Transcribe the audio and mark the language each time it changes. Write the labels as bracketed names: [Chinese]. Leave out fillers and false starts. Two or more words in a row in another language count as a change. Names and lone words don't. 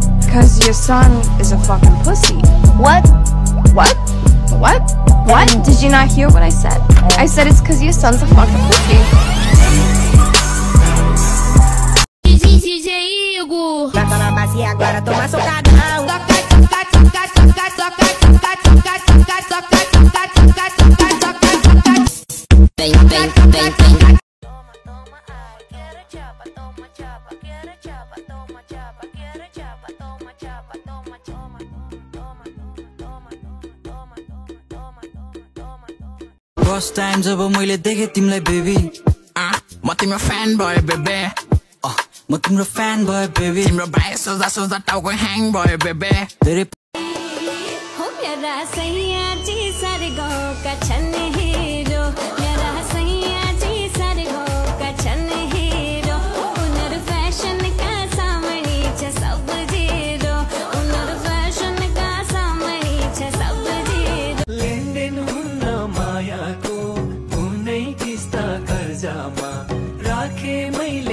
[English] Because your son is a fucking pussy. What? What? What? What? Did you not hear what I said? I said it's because your son's a fucking pussy. [Portuguese] Bota na bacia agora, toma socadão. Vem, vem, vem, vem. [English] First time [Nepali] जब मैले देखे तिमीलाई बेबी म तिम्रो फ्यान भयो बेबे म तिम्रो फ्यान भयो बेबी तिम्रो बाइ सोच्दा सोच्दा टाउको ह्याङ भयो बेबे धेरै हो [Hindi] मेरा सैया जी सारे गाउँ [Nepali] का छन् हिरो [Hindi] मेरा सैया जी सारे गाउँ [Nepali] का छन् हिरो उनीहरु फ्यासन का सामनी छ सब जिरो उनीहरु फ्यासन का सामनी छ सब जिरो लेनदेन हुन्न मायाको कुनै किस्ता कर्जामा राखे मैले